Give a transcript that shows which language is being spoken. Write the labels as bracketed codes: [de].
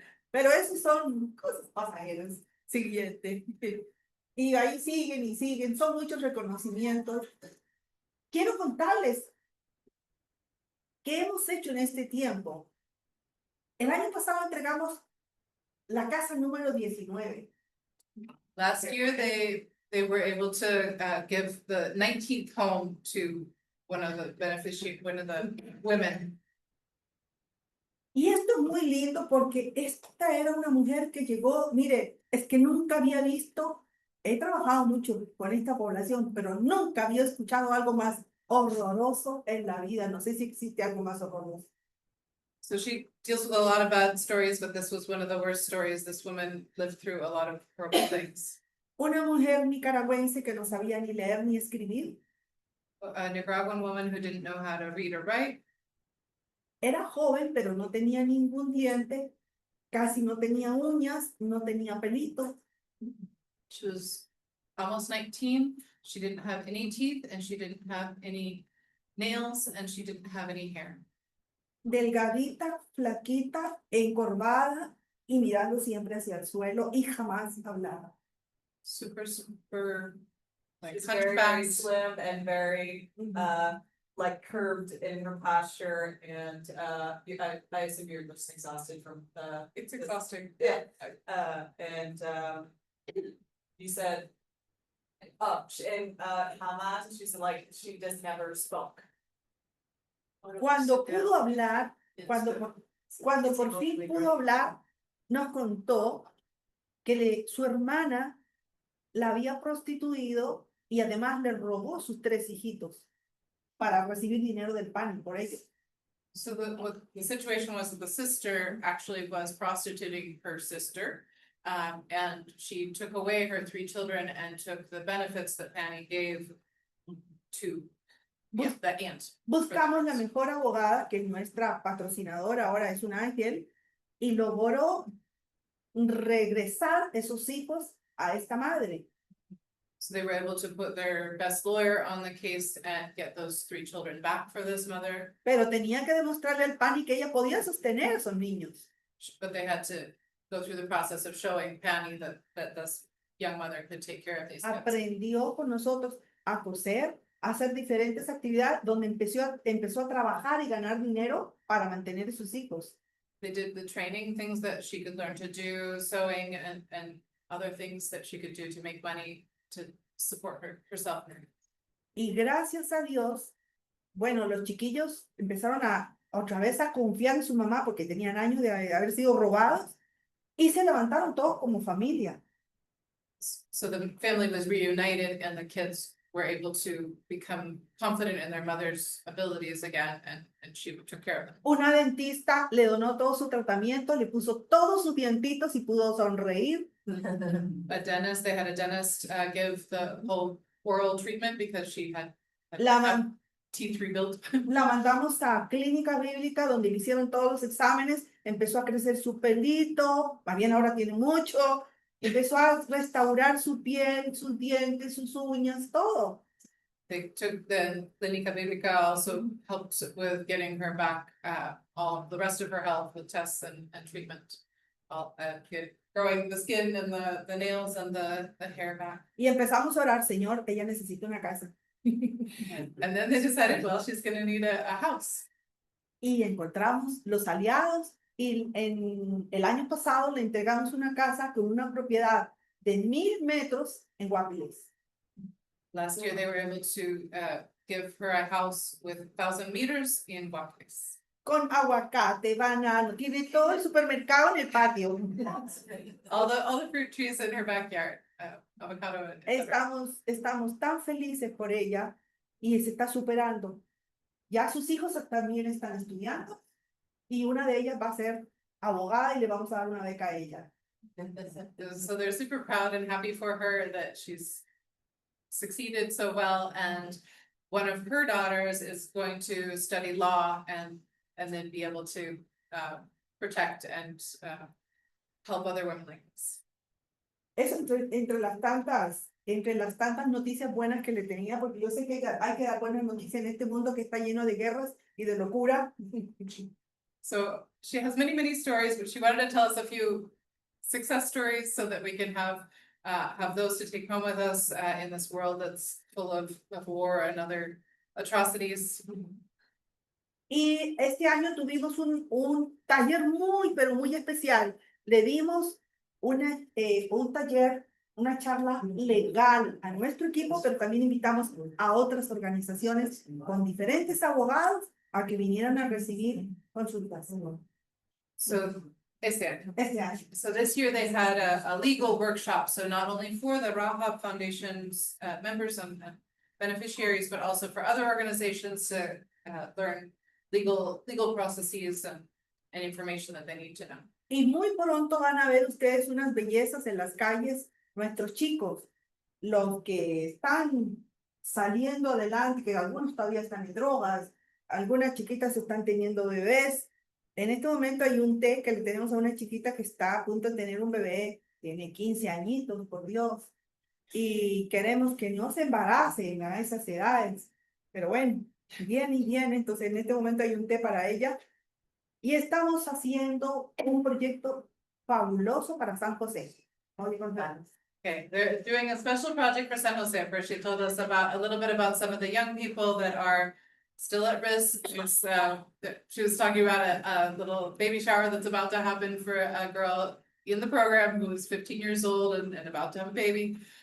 [es] Pero esos son cosas pasajeras. Siguiente. Y ahí siguen y siguen. Son muchos reconocimientos. Quiero contarles qué hemos hecho en este tiempo. El año pasado entregamos la casa número 19. [en] Last year, they were able to give the 19th home to one of the women. [es] Y esto es muy lindo porque esta era una mujer que llegó, mire, es que nunca había visto, he trabajado mucho con esta población, pero nunca había escuchado algo más horroroso en la vida. No sé si existe algo más horroroso. [en] So she deals with a lot of bad stories, but this was one of the worst stories. This woman lived through a lot of horrible things. [es] Una mujer nicaragüense que no sabía ni leer ni escribir. [en] A Nicaraguan woman who didn't know how to read or write. [es] Era joven, pero no tenía ningún diente, casi no tenía uñas, no tenía pelito. [en] She was almost 19. She didn't have any teeth and she didn't have any nails and she didn't have any hair. [es] Delgadita, flaquita, encorvada y mirando siempre hacia el suelo y jamás hablaba. [en] Super, like She's very, very hunchbacked. slim and very, like curved in her posture and, I assume you're just exhausted from, It's exhausting. yeah, and, you said, and, jamás, she said like, she just never spoke. [es] Cuando pudo hablar, cuando por fin pudo hablar, nos contó que su hermana la había prostituido y además le robó sus 3 hijitos para recibir dinero del PAN por ellos. [en] So what the situation was that the sister actually was prostituting her sister. And she took away her 3 children and took the benefits that Fanny gave to the aunt. [es] Buscamos la mejor abogada, que es nuestra patrocinadora, ahora es un ángel, y logró regresar esos hijos a esta madre. [en] So they were able to put their best lawyer on the case and get those 3 children back for this mother. [es] Pero tenía que demostrarle al PAN que ella podía sostener a esos niños. [en] But they had to go through the process of showing Fanny that this young mother could take care of these kids. [es] Aprendió con nosotros a coser, a hacer diferentes actividades donde empezó a trabajar y ganar dinero para mantener a sus hijos. [en] They did the training, things that she could learn to do, sewing and other things that she could do to make money to support herself. [es] Y gracias a Dios, bueno, los chiquillos empezaron otra vez a confiar en su mamá porque tenían años de haber sido robados y se levantaron todos como familia. [en] So the family was reunited and the kids were able to become confident in their mother's abilities again, and she took care of them. [es] Una dentista le donó todo su tratamiento, le puso todos sus dientitos y pudo sonreír. [en] A dentist, they had a dentist give the whole oral treatment because she had [es] La, [en] had man- teeth rebuilt. [es] la mandamos a clínica bíblica donde le hicieron todos los exámenes, empezó a crecer su pelito, más bien ahora tiene mucho, empezó a restaurar su piel, sus dientes, sus uñas, todo. [en] They took the Clinica Biblica also helped with getting her back all the rest of her health with tests and treatment. All growing the skin and the nails and the hair back. [es] Y empezamos a orar, Señor, ella necesita una casa. [en] And then they decided, well, she's gonna need a house. [es] Y encontramos los aliados y en el año pasado le entregamos una casa con una propiedad de 1,000 metros en Guapiles. [en] Last year, they were able to give her a house with 1,000 meters in Guapiles. [es] Con aguacate, banano, tiene todo el supermercado en el patio. [en] All the fruit trees in her backyard, avocado. et cetera. [es] Estamos tan felices por ella y se está superando. Ya sus hijos también están estudiando y una de ellas va a ser abogada y le vamos a dar una beca a ella. [en] So they're super proud and happy for her that she's succeeded so well, and one of her daughters is going to study law and then be able to protect and help other women like this. [es] Eso entre las tantas noticias buenas que le tenía, porque yo sé que hay que dar buenas noticias en este mundo que está lleno de guerras y de locura. [en] So she has many stories, but she wanted to tell us a few success stories so that we can have those to take home with us in this world that's full of war and other atrocities. [es] Y este año tuvimos un taller pero muy especial. Le dimos un taller, una charla legal a nuestro equipo, pero también invitamos a otras organizaciones con diferentes abogados a que vinieran a recibir consultas. So este año. Este año. [en] So this year they had a legal workshop, so not only for the Rahab Foundation's members and beneficiaries, but also for other organizations to learn legal processes and information that they need to know. [es] Y muy pronto van a ver ustedes unas bellezas en las calles, nuestros chicos, los que están saliendo adelante, que algunos todavía están en drogas, algunas chiquitas están teniendo bebés. En este momento hay un té que le tenemos a una chiquita que está a punto de tener un bebé, tiene 15 añitos, por Dios, y queremos que no se embaracen a esas edades, pero bueno, bien, entonces en este momento hay un té para ella, y estamos haciendo un proyecto fabuloso para San José. [en] Okay, they're doing a special project for San Jose. First, she told us a little bit about some of the young people that are still at risk. She was talking about a little baby shower that's about to happen for a girl in the program who is 15 years old and about to have a baby.